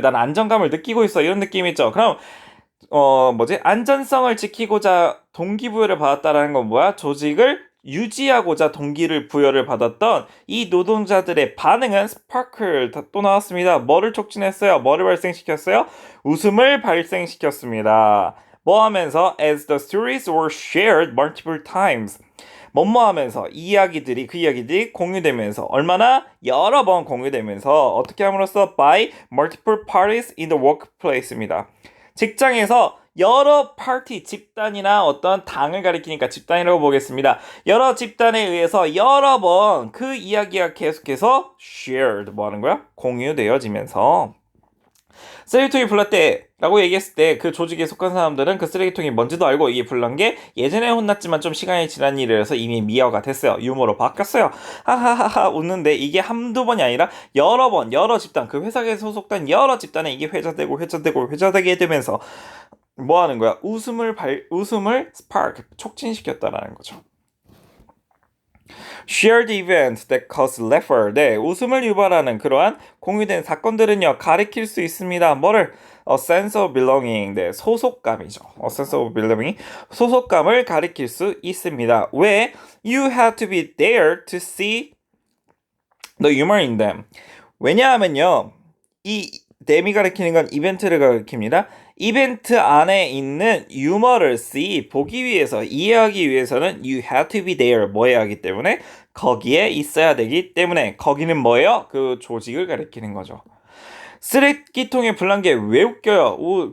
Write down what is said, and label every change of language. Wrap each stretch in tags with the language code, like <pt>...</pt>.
<ko>난 안정감을 느끼고 있어. 이런 느낌이 있죠. 그럼 안전성을 지키고자 동기부여를 받았다라는 건 뭐야? 조직을 유지하고자 동기를 부여를 받았던 이 노동자들의 반응은 스파클 또 나왔습니다. 뭐를 촉진했어요? 뭐를 발생시켰어요? 웃음을 발생시켰습니다. 뭐 하면서</ko> <en>as the stories were shared multiple times.</en> <ko>뭐뭐 하면서 그 이야기들이 공유되면서 얼마나 여러 번 공유되면서 어떻게 함으로써</ko> <en>by multiple parties in the workplace</en> <ko>입니다. 직장에서 여러 파티, 집단이나 어떤 당을 가리키니까 집단이라고 보겠습니다. 여러 집단에 의해서 여러 번 그 이야기가 계속해서 shared 뭐 하는 거야? 공유되어지면서 쓰레기통이 불났대라고 얘기했을 때 그 조직에 속한 사람들은 그 쓰레기통이 뭔지도 알고 이게 불난 게 예전에 혼났지만 좀 시간이 지난 일이라서 이미 미화가 됐어요. 유머로 바뀌었어요. 하하하하 웃는데 이게 한두 번이 아니라 여러 번 여러 집단 그 회사에 소속된 여러 집단에 이게 회자되게 되면서 뭐 하는 거야? 웃음을 스파크 촉진시켰다라는 거죠.</ko> <en>Shared events that cause laughter.</en> <ko>네, 웃음을 유발하는 그러한 공유된 사건들은요, 가리킬 수 있습니다. 뭐를?</ko> <en>A sense of belonging.</en> <ko>네, 소속감이죠.</ko> <en>A sense of belonging.</en> <ko>소속감을 가리킬 수 있습니다. 왜?</ko> <en>You had to be there to see the humor in them.</en> <ko>왜냐하면요, 이 them이 가리키는 건 이벤트를 가리킵니다. 이벤트 안에 있는 유머를 보기 위해서 이해하기 위해서는</ko> <en>you have to be there</en> <ko>뭐 해야 하기 때문에 거기에 있어야 되기 때문에 거기는 뭐예요? 그 조직을 가리키는 거죠. 쓰레기통에 불난 게 왜 웃겨요?</ko>